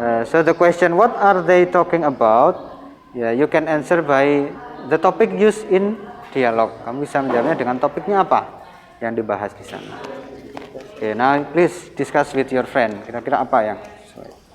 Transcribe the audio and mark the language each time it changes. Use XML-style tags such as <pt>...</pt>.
<en>So the question, what are they talking about? Yeah, you can answer by the topic used in dialogue.</en> <id>Kamu bisa menjawabnya dengan topiknya apa yang dibahas di sana.</id> <en>Okay, now please discuss with your friend.</en> <id>Kira-kira apa yang sesuai?</id>